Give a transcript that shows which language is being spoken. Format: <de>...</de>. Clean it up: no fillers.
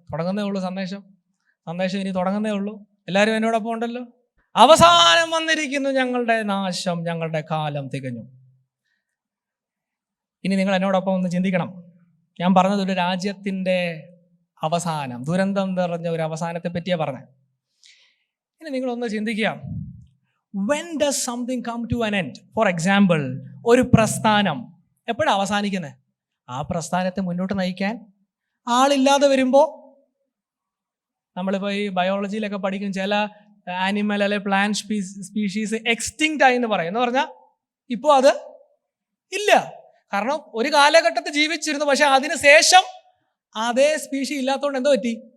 <ml>തുടങ്ങുന്നേ ഉള്ളൂ സന്ദേശം ഇനി തുടങ്ങുന്നേ ഉള്ളൂ. എല്ലാവരും എന്നോടൊപ്പം ഉണ്ടല്ലോ. അവസാനം വന്നിരിക്കുന്നു, ഞങ്ങളുടെ നാശം, ഞങ്ങളുടെ കാലം തികഞ്ഞു. ഇനി നിങ്ങൾ എന്നോടൊപ്പം ഒന്ന് ചിന്തിക്കണം. ഞാൻ പറഞ്ഞത് ഒരു രാജ്യത്തിൻ്റെ അവസാനം, ദുരന്തം നിറഞ്ഞ ഒരു അവസാനത്തെ പറ്റിയാണ് പറഞ്ഞത്. ഇനി നിങ്ങളൊന്ന് ചിന്തിക്കുക,</ml> <en>when does something come to an end? For example,</en> <ml>ഒരു പ്രസ്ഥാനം എപ്പോഴാണ് അവസാനിക്കുന്നത്? ആ പ്രസ്ഥാനത്തെ മുന്നോട്ട് നയിക്കാൻ ആളില്ലാതെ വരുമ്പോൾ, നമ്മളിപ്പോൾ ഈ ബയോളജിയിലൊക്കെ പഠിക്കും, ചില ആനിമൽ അല്ലെ പ്ലാന്റ് സ്പീഷീസ് എക്സ്റ്റിങ്ക്റ്റ് ആയി എന്ന് പറയും. എന്ന് പറഞ്ഞാൽ ഇപ്പോൾ അത് ഇല്ല. കാരണം ഒരു കാലഘട്ടത്തിൽ ജീവിച്ചിരുന്നു, പക്ഷെ അതിന് ശേഷം അതേ സ്പീഷി ഇല്ലാത്തതുകൊണ്ട് എന്തോ പറ്റി?</ml>